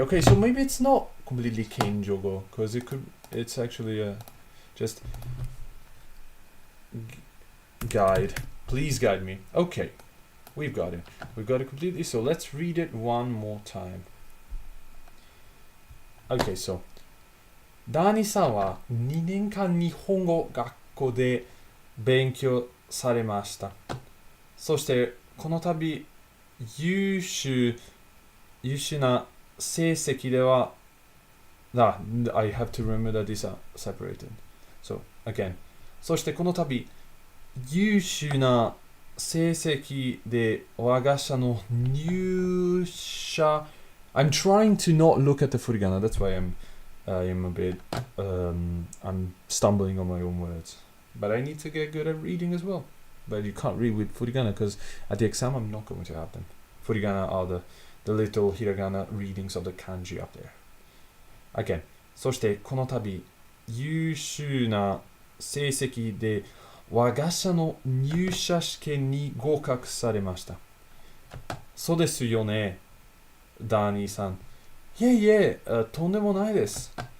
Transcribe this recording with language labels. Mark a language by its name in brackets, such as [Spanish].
[English] Okay, so maybe it's not completely Kenjogo, because it's actually just guide. Please guide me. Okay, we've got it completely. So let's read it one more time. [Japanese] Okay, so ダニさんは2年間日本語学校で勉強されました。そしてこの度優秀な成績では [English] I have to remember that these are separated. So again. [Japanese] そしてこの度優秀な成績で我が社の入社 [English] I'm trying to not look at the furigana. That's why I'm a bit I'm stumbling on my own words. But I need to get good at reading as well. But you can't read with furigana because at the exam I'm not going to have them. Furigana are the little hiragana readings of the kanji up there. Again. [Japanese] そしてこの度優秀な成績で我が社の入社試験に合格されました。そうですよね、ダニーさん。いえ、とんでもないです。